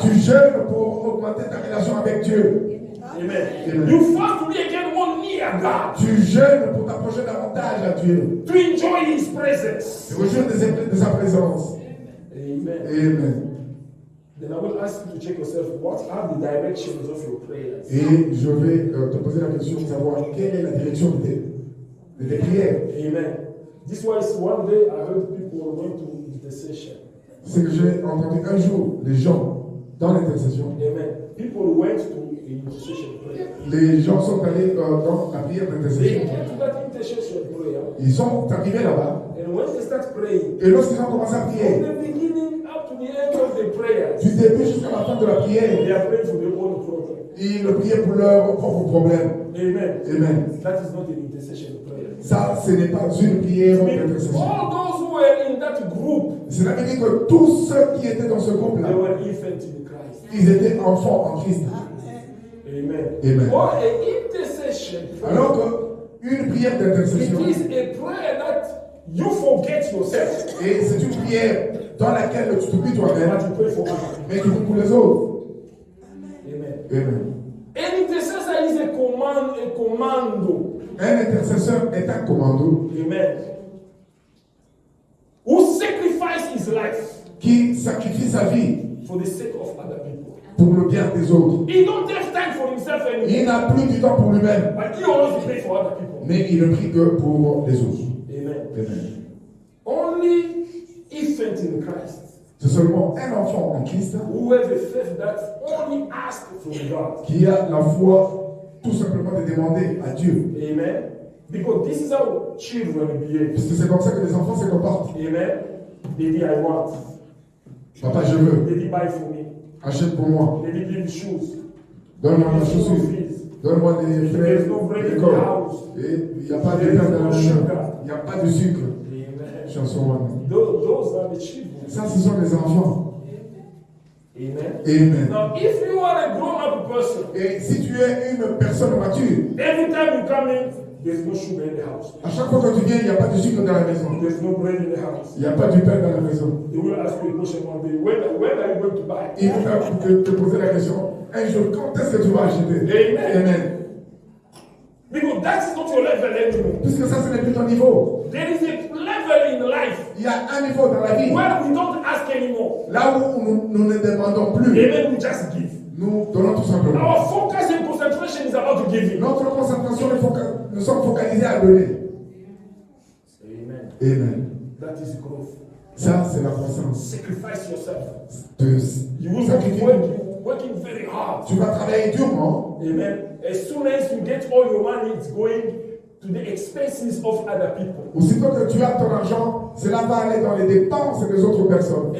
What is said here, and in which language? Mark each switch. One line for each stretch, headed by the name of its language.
French: Tu jeûnes pour augmenter ta relation avec Dieu. Amen. Amen.
English: You fast to be again more near God.
French: Tu jeûnes pour t'approcher davantage à Dieu.
English: To enjoy His presence.
French: Tu rejoins de sa présence. Amen. Amen.
English: Then I will ask you to check yourself, what are the directions of your prayers?
French: Et je vais te poser la question de savoir quelle est la direction de tes prières. Amen.
English: This was one day I heard people went to intercession.
French: C'est que j'ai entendu un jour les gens dans l'intercession. Amen.
English: People went to intercession prayer.
French: Les gens sont allés dans la prière
English: They
French: d'intercession.
English: came to that intercession prayer.
French: Ils sont arrivés là-bas.
English: And when they start praying,
French: Et lorsqu'ils ont commencé à
English: from
French: prier,
English: the beginning up to the end of the prayer,
French: du début jusqu'à la fin de la prière,
English: they are praying for their own problem.
French: ils priaient pour leurs propres problèmes. Amen. Amen.
English: That is not an intercession prayer.
French: Ça, ce n'est pas une prière d'intercession.
English: All those who were in that group,
French: Cela veut dire que tous ceux qui étaient dans ce groupe-là,
English: they were infants in Christ.
French: ils étaient enfants en Christ. Amen. Amen.
English: Or an intercession prayer,
French: Alors qu'une prière d'intercession,
English: it is a prayer that you forget yourself,
French: et c'est une prière dans laquelle tu t'oublies toi-même,
English: but you pray for others.
French: mais tu pries pour les autres. Amen. Amen.
English: An intercessor is a commando.
French: Un intercesseur est un commando Amen.
English: Who sacrificed his life
French: qui sacrifie sa vie
English: for the sake of other people.
French: pour le bien des autres.
English: He don't have time for himself anymore,
French: Il n'a plus du temps pour lui-même,
English: but he always pray for other people.
French: mais il ne prie que pour les autres. Amen. Amen.
English: Only infant in Christ
French: C'est seulement un enfant en Christ
English: who have a faith that only asks from God.
French: qui a la foi tout simplement de demander à Dieu. Amen.
English: Because this is how children behave.
French: Parce que c'est comme ça que les enfants se comportent.
English: Amen. They say, I want.
French: Papa, je veux.
English: They say, buy for me.
French: Achète pour moi.
English: They say, give me shoes.
French: Donne-moi ma
English: Give me school
French: chaussure.
English: fees.
French: Donne-moi des frais
English: There's no bread in the
French: d'école.
English: house.
French: Et il n'y a pas de pain dans la maison. Il n'y a pas de sucre. Amen. Chanson.
English: Those are the children.
French: Ça, ce sont les enfants. Amen. Amen.
English: Now, if you are a grown-up person,
French: Et si tu es une personne mature,
English: every time you come in, there's no sugar in the house.
French: à chaque fois que tu viens, il n'y a pas de sucre dans la maison.
English: There's no bread in the house.
French: Il n'y a pas de pain dans la maison.
English: They will ask you a question one day. When are you going to buy?
French: Il faut te poser la question. Un jour, quand est-ce que tu vas acheter? Amen. Amen.
English: Because that is not your level anymore.
French: Puisque ça, ce n'est plus ton niveau.
English: There is a level in life
French: Il y a un niveau dans la vie.
English: where we don't ask anymore.
French: Là où nous ne demandons plus.
English: Amen. We just give.
French: Nous donnons tout simplement.
English: Our focus and concentration is about giving.
French: Notre concentration, nous sommes focalisés à donner. Amen. Amen.
English: That is growth.
French: Ça, c'est la croissance.
English: Sacrifice yourself.
French: De
English: You will be
French: sacrifier.
English: working very hard.
French: Tu vas travailler durement. Amen.
English: As soon as you get all your money, it's going to the expenses of other people.
French: Aussitôt que tu as ton argent, cela va aller dans les dépenses des autres personnes.